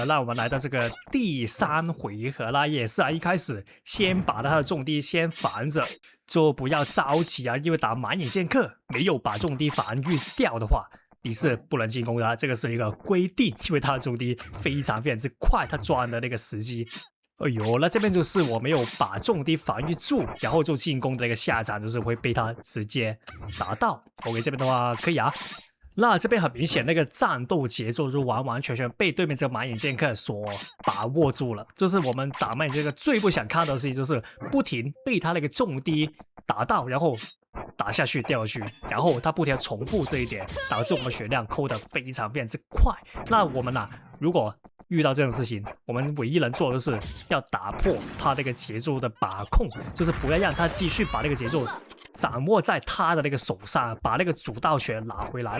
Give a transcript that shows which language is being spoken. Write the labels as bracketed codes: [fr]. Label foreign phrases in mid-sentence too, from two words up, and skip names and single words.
[zh] 那我們來到這個第3回合啦，也是啊，一開始先把他的重低先防着，就不要着急啊，因為打滿眼劍客沒有把重低防禦掉的話，你是不能進攻的，這個是一個規定，因為他的重低非常之快，他抓的那個時機。哎呦，那這邊就是我沒有把重低防禦住，然後就進攻的一個下場，就是會被他直接打到。OK， 這邊的話可以啊。那這邊很明顯，那個戰鬥節奏就完全被對面這個滿眼劍客所把握住了。就是我們打滿眼劍客最不想看到的事情，就是不停被他那個重低打到，然後打下去掉下去，然後他不停地重複這一點，導致我們血量扣得非常之快。那我們啊，如果遇到這種事情，我們唯一能做的就是要打破他那個節奏的把控，就是不要讓他繼續把那個節奏掌握在他的那個手上，把那個主導權拿回來。